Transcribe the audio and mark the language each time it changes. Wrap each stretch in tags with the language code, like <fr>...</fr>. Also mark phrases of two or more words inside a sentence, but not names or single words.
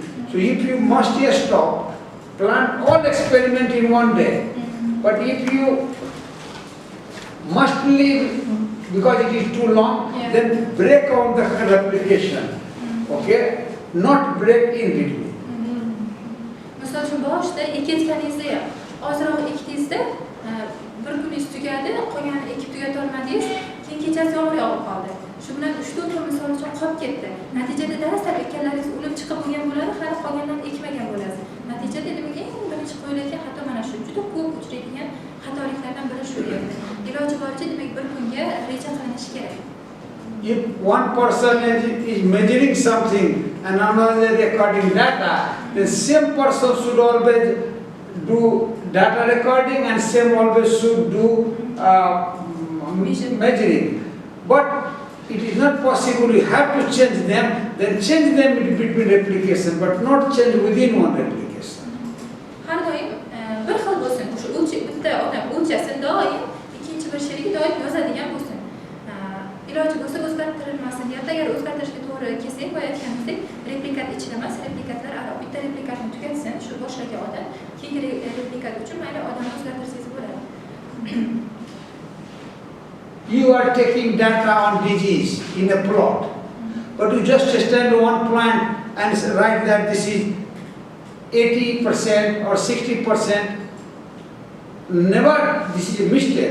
<en>So if you must just stop, plant all experiment in one day. But if you must leave because it is too long, then break on the replication. Okay? Not break in between.</en> <uz>Misol uchun boshida ekayotganingizda ham ozroq ekdingizda bir kuningiz tugadi, qolganini ekib tugata olmadingiz, keyin kechasi yomg'ir yog'ib qoldi. Shu bilan 3-4 kun misol uchun qolib ketdi. Natijada dastlab ekkanlaringiz o'lib chiqib bo'lgan bo'ladi, hali qolganlarni ekmagan bo'lasiz. Natijada demak eng birinchi qo'yilayotgan xato mana shu. Juda ko'p uchraydigan xatoliklardan biri shu yerda. Iloji boricha demak bir kunga reja qilinishi kerak.</uz> <en>If one person is measuring something and another is recording data, the same person should always do data recording and same always should do measuring. But it is not possible, you have to change them, then change them between replication, but not change within one replication.</en> <uz>Har doim bir xil bo'lsin. Shu o'lchak bitta odam o'lchasin doim, ikkinchi bir sherigi doim yozadigan bo'lsin. Iloji bo'lsa o'zgartirilmasin deyapti. Agar o'zgartirishga to'g'ri kelsak, bo'layotganimizdek replikat ichida emas, replikatlar aro bitta replikatni tugatsin, shu boshlagan odam, keyingi replikat uchun mayli odamni o'zgartirsangiz bo'ladi.</uz> <en>You are taking data on disease in a plot, but you just stand one plant and write that this is 80% or 60%. Never, this is a mistake.</en>